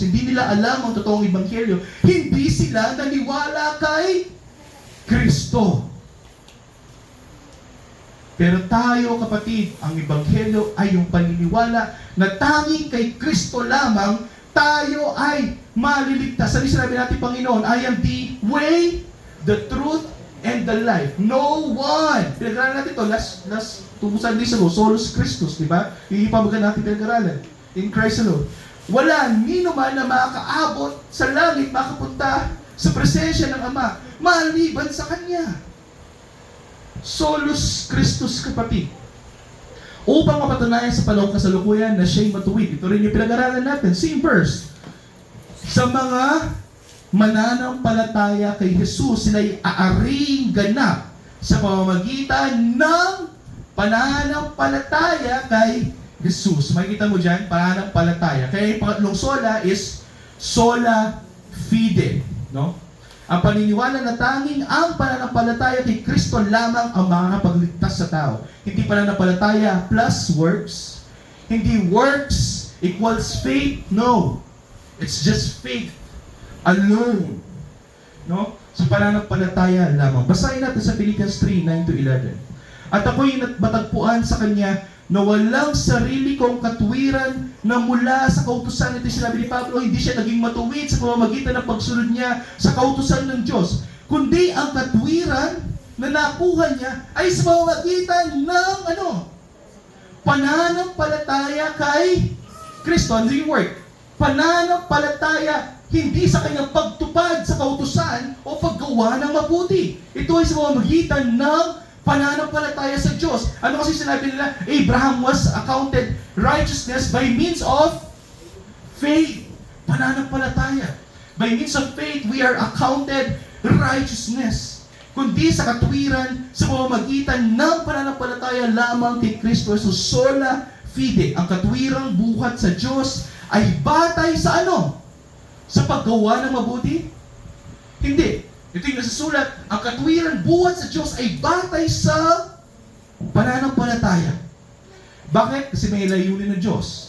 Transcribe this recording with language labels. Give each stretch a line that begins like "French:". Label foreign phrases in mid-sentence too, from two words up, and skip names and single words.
Filipino: Hindi nila alam ang totoong ebanghelyo. Hindi sila naniwala kay Kristo. Pero tayo, kapatid, ang ebanghelyo ay yung paniniwala na tanging kay Kristo lamang tayo ay maliligtas. Ano sinabi natin, Panginoon?
English: I am the way, the truth, and the life. No one.
Filipino: Pinag-aralan natin ito
English: last 2 Sundays ago,
Latin: Solus Christus,
Filipino: di ba? Yung ipabagan natin pinag-aralan.
English: In Christ alone.
Filipino: Wala nino man na makakaabot sa langit, makapunta sa presensya ng Ama, maliban sa Kanya.
Latin: Solus Christus,
Filipino: kapatid. Upang mapatunayan sa panahong kasalukuyan na siya'y matuwid. Ito rin yung pinag-aralan natin.
English: Same verse.
Filipino: Sa mga mananampalataya kay Jesus, sila'y aaring ganap sa pamamagitan ng pananampalataya kay Jesus. Makikita mo dyan, pananampalataya. Kaya yung pangatlong sola is
Latin: sola fide.
Filipino: No? Ang paniniwala na tanging ang pananampalataya kay Kristo lamang ang makakapagligtas sa tao. Hindi pananampalataya
English: plus works.
Filipino: Hindi
English: works equals faith.
Filipino: No.
English: It's just faith alone.
Filipino: No? Sa pananampalataya lamang. Basahin natin sa Philippians 3:9-11. At ako'y matagpuan sa Kanya na walang sarili kong katuwiran na mula sa kautusan. Ito sinabi ni Pablo, hindi siya naging matuwid sa pamamagitan ng pagsunod niya sa kautusan ng Diyos. Kundi ang katuwiran na nakuha niya ay sa pamamagitan ng pananampalataya kay Kristo. Ano yung word? Pananampalataya, hindi sa kanyang pagtupad sa kautusan o paggawa ng mabuti. Ito ay sa pamamagitan ng pananampalataya sa Diyos. Ano kasi sinabi nila?
English: Abraham was accounted righteousness by means of faith.
Filipino: Pananampalataya.
English: By means of faith, we are accounted righteousness.
Filipino: Kundi sa katuwiran, sa pamamagitan ng pananampalataya lamang kay Kristo Jesus.
Latin: Sola fide.
Filipino: Ang katuwirang buhat sa Diyos ay batay sa Sa paggawa ng mabuti? Hindi. Ito yung nasasulat, ang katuwiran buhat sa Diyos ay batay sa pananampalataya. Bakit? Kasi may layunin ng Diyos.